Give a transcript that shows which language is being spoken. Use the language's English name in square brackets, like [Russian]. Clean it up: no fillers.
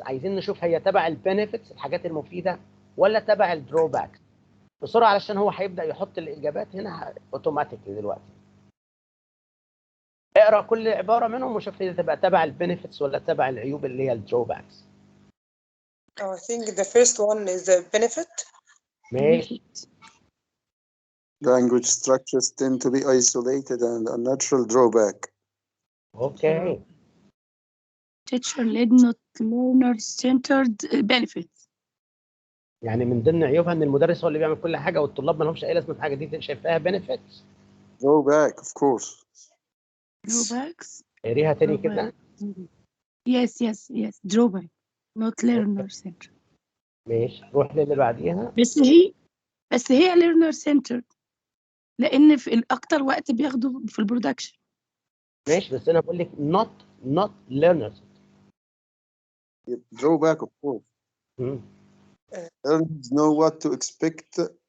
[Arabic] عايزين نشوف هي تبع البنفيتس الحاجات المفيده ولا تبع الدروباكس بسرعه، علشان هو هيبدا يحط الاجابات هنا اوتوماتيكلي دلوقتي. اقرا كل عباره منهم وشوف هي تبقى تبع البنفيتس ولا تبع العيوب اللي هي الدروباكس. [English] I think the first one is the benefit. [Arabic] ماشي. [English] Language structures tend to be isolated and a natural drawback. Okay. Teacher-led, not learner-centered benefits. [Arabic] يعني من ضمن عيوبها ان المدرس هو اللي بيعمل كل حاجه والطلاب ما لهمش اي لازمه في حاجه، دي شايفاها benefits. [English] Drawback of course. Drawbacks. [Arabic] قريها تاني كده. [English] Yes. Drawback, not learner-centered. [Arabic] ماشي، روح للي بعديها. بس هي learner-centered لان في الاكتر وقت بياخدوا في البرودكشن. ماشي، بس انا بقول لك not learners. [English] Drawback of course. Learners know what to expect.